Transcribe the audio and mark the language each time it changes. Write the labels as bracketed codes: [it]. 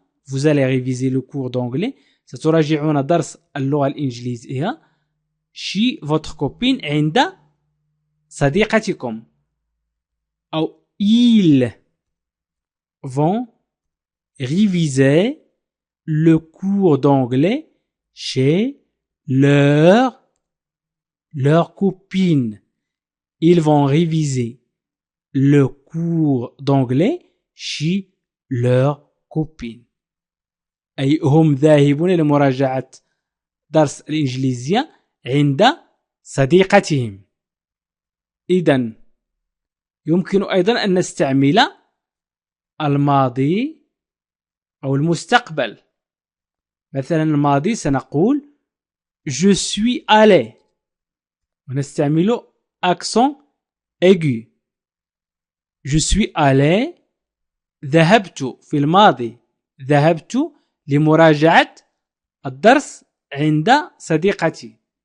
[fr] Vous allez réviser le cours d'anglais. [ar] ستراجعون درس اللغة الإنجليزية [fr] chez votre copine [ar] عند صديقتكم. [fr] أو ils vont réviser le cours d'anglais chez leur copine. Ils vont réviser le cours d'anglais chez leur copine. [ar] أي هم ذاهبون لمراجعة درس الإنجليزية عند صديقتهم. إذن يمكن أيضا أن نستعمل الماضي أو المستقبل. مثلا الماضي سنقول [fr] je suis allé [ar] ونستعمل accent aigu. [fr] je suis allé. [ar] ذهبت في الماضي. ذهبت لمراجعة الدرس عند صديقتي.